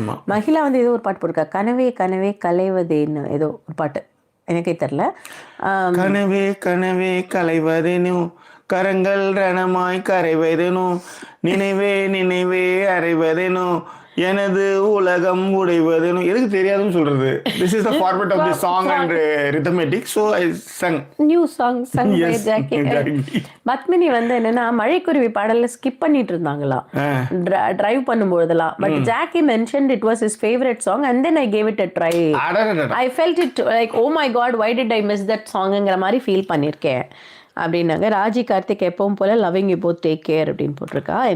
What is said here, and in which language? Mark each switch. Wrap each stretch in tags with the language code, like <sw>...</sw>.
<ta>மகிழா வந்து ஏதோ ஒரு பாட்டு போட்டிருக்கா, கனவே கனவே கலைவதேன்னு ஏதோ ஒரு பாட்டு, எனக்கே தெரில. கனவே கனவே கலைவதேனோ, கரங்கள் ரணமாய் கரைவதேனோ, நினைவே நினைவே அறைவதேனோ, எனது உலகம் உடைவதுன்னு எதுக்கு தெரியாதுன்னு சொல்றது.</ta> <en>This is the format of the song and rhythmic, so I sang new song sung by Jackie.</en> <ta>Padmini வந்து என்னன்னா மழைக்குருவி பாடல்ல ஸ்கிப் பண்ணிட்டு இருந்தாங்களாம் drive பண்ணும்போதெல்லாம்.</ta> <en>But Jackie mentioned it was his favorite song and then I gave it a try. I felt it like oh my god, why did I miss that songங்கிற</en> <ta>மாதிரி feel பண்ணியிருக்கேன் அப்படின்னாங்க. ராஜி கார்த்திக் எப்பவும் போல</ta> <en>loving you both take care</en> <ta>அப்படின்னு போட்டிருக்கா.</ta>